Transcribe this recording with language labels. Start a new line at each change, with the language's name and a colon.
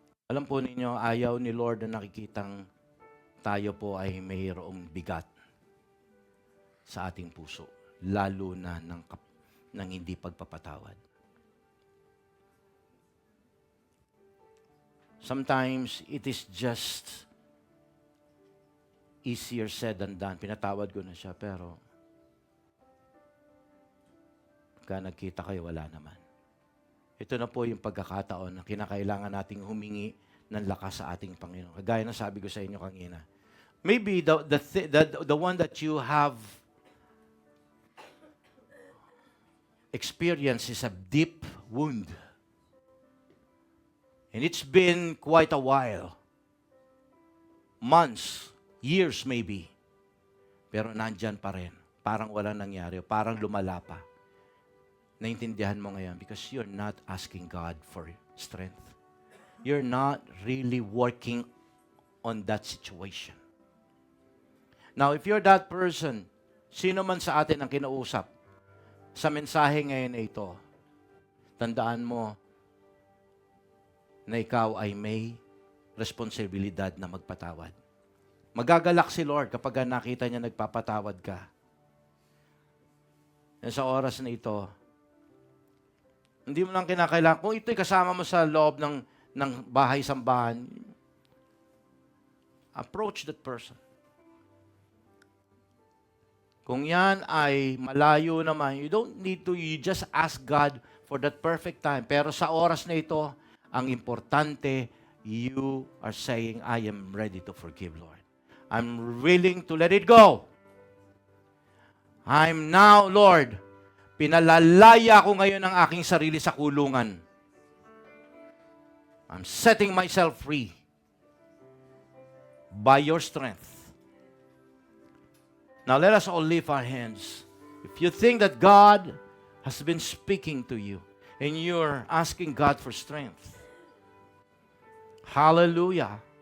Filipino: Alam po ninyo, ayaw ni Lord na nakikitang tayo po ay mayroong bigat sa ating puso, lalo na ng hindi pagpapatawad.
English: Sometimes, it is just easier said than done.
Filipino: Pinatawad ko na siya, pero pagka nagkita kayo, wala naman. Ito na po yung pagkakataon na kinakailangan nating humingi ng lakas sa ating Panginoon. Kagaya na sabi ko sa inyo kanina.
English: Maybe the one that you have experienced is a deep wound. And it's been quite a while. Months, years maybe.
Filipino: Pero nandyan pa rin. Parang walang nangyari. Parang lumala pa. Naintindihan mo ngayon
English: because you're not asking God for strength. You're not really working on that situation. Now, if you're that person,
Filipino: sino man sa atin ang kinausap, sa mensahe ngayon na ito, tandaan mo na ikaw ay may responsibilidad na magpatawad. Magagalak si Lord kapag nakita niya nagpapatawad ka. And sa oras na ito, hindi mo lang kinakailangan. Kung ito'y kasama mo sa loob ng bahay-sambahan,
English: approach that person.
Filipino: Kung yan ay malayo naman,
English: you don't need to, you just ask God for that perfect time.
Filipino: Pero sa oras na ito, ang importante,
English: you are saying, I am ready to forgive, Lord. I'm willing to let it go. I'm now,
Filipino: Lord, pinalalaya ko ngayon ang aking sarili sa kulungan.
English: I'm setting myself free by your strength. Now let us all lift our hands. If you think that God has been speaking to you and you're asking God for strength, hallelujah.